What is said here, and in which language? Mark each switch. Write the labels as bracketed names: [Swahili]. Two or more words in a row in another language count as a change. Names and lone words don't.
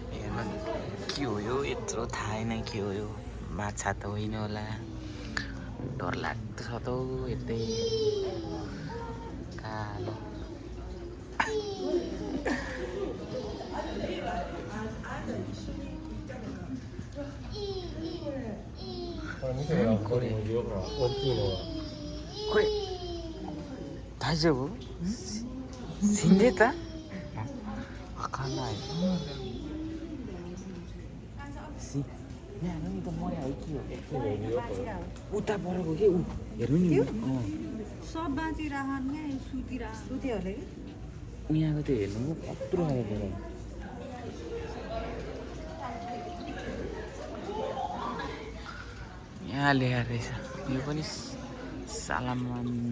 [Nepali] के हो यो यत्रो थाहा छैन के हो यो माछा त होइन होला डर लाग्दो छ त यतै कालो [Japanese] これ大丈夫死んでたわかんない [Nepali] यहाँ हेर्नु नि त मर्या हो के हो उता परेको के ऊ हेर्नु नि सब बाँचिरहन् क्या सुत्यो होला कि यहाँको त्यो हेर्नु कत्रो आएको र यहाँ ल्याएर रहेछ यो पनि सालामान